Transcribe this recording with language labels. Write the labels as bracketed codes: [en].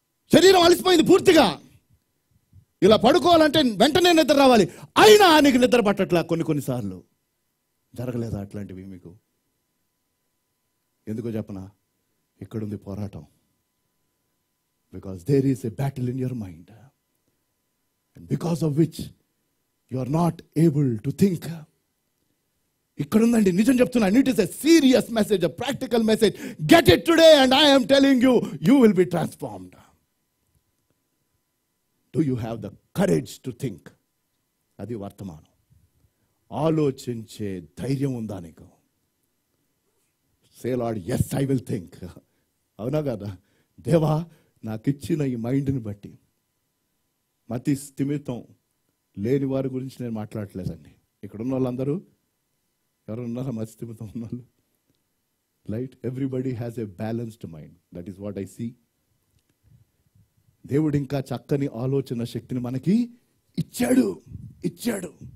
[te] శరీరం అలసిపోయింది పూర్తిగా. ఇలా పడుకోవాలంటే వెంటనే నిద్ర రావాలి, అయినా నీకు నిద్ర పట్టట్లా కొన్నిసార్లు. జరగలేదా అట్లాంటివి మీకు? ఎందుకో చెప్పనా? ఇక్కడుంది పోరాటం. [en] Because there is a battle in your mind, and because of which you are not able to think. [te] ఇక్కడుందండి, నిజం చెప్తున్నా. [en] It is a serious message, a practical message. Get it today and I am telling you, you will be transformed. Do you have the courage to think? [te] అది వర్తమానం. ఆలోచించే ధైర్యం ఉందా నీకు? [en] Say Lord, yes I will think. [te] అవునా కదా? దేవా, నాకు ఇచ్చిన ఈ మైండ్ని బట్టి, మతి స్థిమితం లేని వారి గురించి నేను మాట్లాడలేదండి. ఇక్కడ ఉన్న వాళ్ళందరూ ఎవరు ఉన్నారా మతి స్థిమితం ఉన్న వాళ్ళు? [en] Right, everybody has a balanced mind. That is what I see. [te] దేవుడు ఇంకా చక్కని ఆలోచన శక్తిని మనకి ఇచ్చాడు.